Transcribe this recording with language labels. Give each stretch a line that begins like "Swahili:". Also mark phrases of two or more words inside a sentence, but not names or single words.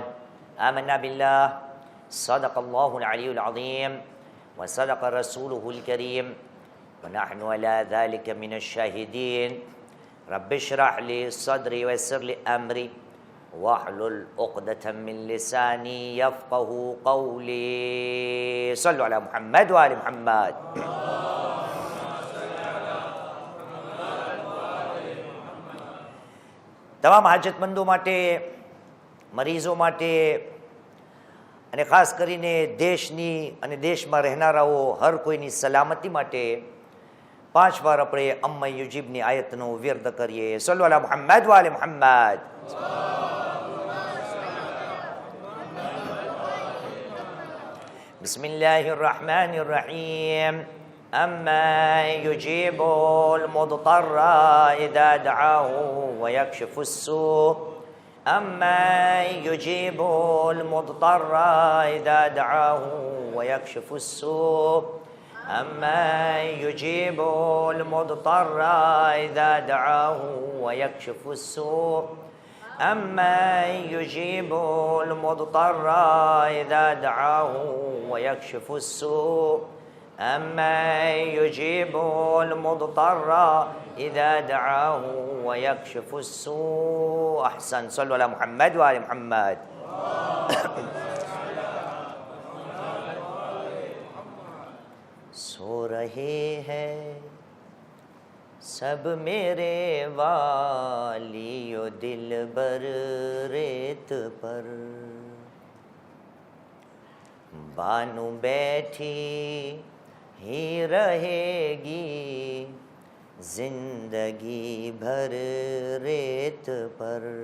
Arabic: آمنا بالله، صدق الله العلي العظيم وصدق رسوله الكريم ونحن على ذلك من الشاهدين. رب اشرح لي صدري ويسر لي أمري واحلل عقدة من لساني يفقه قولي. صلوا على محمد وآل محمد.
Gujarati: તમામ હાજતમંદો માટે, મરીઝો માટે અને ખાસ કરીને દેશની અને દેશમાં રહેનારાઓ હર કોઈની સલામતી માટે 5 વાર આપણે અમ્મા યુજીબની આયતનો વ્યર્થ કરીએ.
Arabic: صلوا على محمد وآل محمد. بسم الله الرحمن الرحيم. أما يجيب المضطر إذا دعاه ويكشف السوء أما يجيب المضطر إذا دعاه ويكشف السوء أما يجيب المضطر إذا دعاه ويكشف السوء أما يجيب المضطر إذا دعاه ويكشف السوء أما يجيب المضطر إذا دعاه ويكشف السوء. أحسن. صلوا على محمد وآل محمد.
Hindi: सो रहे हैं सब मेरे वालियो दिल बर रेत पर बानू बैठी ही रहेगी जिंदगी भर रेत पर.